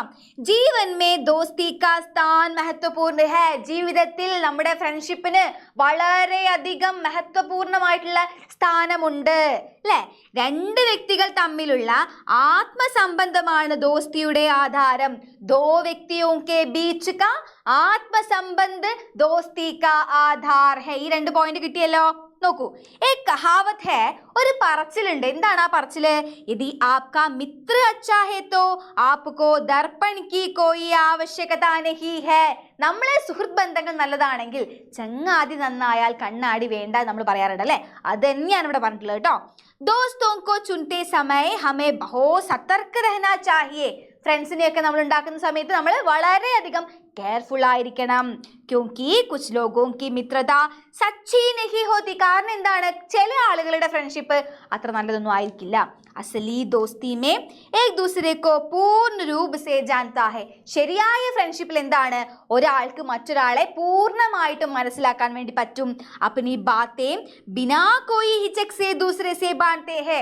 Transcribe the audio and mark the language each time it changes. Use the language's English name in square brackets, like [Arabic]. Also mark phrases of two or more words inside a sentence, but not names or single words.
[Hindi] जीवन में दोस्ती का स्थान महत्वपूर्ण है. [Malayalam] ജീവിതത്തിൽ നമ്മുടെ ഫ്രണ്ട്ഷിപ്പിന് വളരെയധികം മഹത്വപൂർണമായിട്ടുള്ള സ്ഥാനമുണ്ട് അല്ലെ? 2 വ്യക്തികൾ തമ്മിലുള്ള ആത്മസംബന്ധമാണ് ദോസ്തിയുടെ ആധാരം. [Hindi] दो व्यक्तियों के बीच का आत्मसंबंध दोस्ती का आधार है. [Malayalam] ഈ 2 പോയിന്റ് കിട്ടിയല്ലോ. നോക്കൂ, [Hindi] ए कहावत है. [Malayalam] ഒരു പറച്ചിലുണ്ട്. എന്താണ് ആ പറച്ചില്? [Hindi] यदि आपका मित्र अच्छा है तो आपको दर्पण की कोई आवश्यकता नहीं है. [Malayalam] നമ്മളെ സുഹൃത്ത് ബന്ധങ്ങൾ നല്ലതാണെങ്കിൽ ചങ്ങാതി നന്നായാൽ കണ്ണാടി വേണ്ട നമ്മൾ പറയാറുണ്ട് അല്ലെ? അത് തന്നെയാണ് ഇവിടെ പറഞ്ഞിട്ടുള്ളത് കേട്ടോ. [Hindi] दोस्तों को चुनते समय हमें बहुत सतर्क रहना चाहिए. [Malayalam] ഫ്രണ്ട്സിനെയൊക്കെ നമ്മൾ ഉണ്ടാക്കുന്ന സമയത്ത് നമ്മൾ വളരെയധികം കെയർഫുൾ ആയിരിക്കണം. [Hindi] क्योंकि कुछ लोगों की मित्रता सच्ची नहीं होती. [Malayalam] കാരണം എന്താണ്, ചില ആളുകളുടെ ഫ്രണ്ട്ഷിപ്പ് അത്ര നല്ലതൊന്നും ആയിരിക്കില്ല. [Hindi] असली दोस्ती में एक दूसरे को पूर्ण रूप से जानता है. [Malayalam] ശരിയായ ഫ്രണ്ട്ഷിപ്പിൽ എന്താണ്, ഒരാൾക്ക് മറ്റൊരാളെ പൂർണ്ണമായിട്ടും മനസ്സിലാക്കാൻ വേണ്ടി പറ്റും. [Hindi] अपनी बातें बिना कोई हिचक से दूसरे से बाँटते है.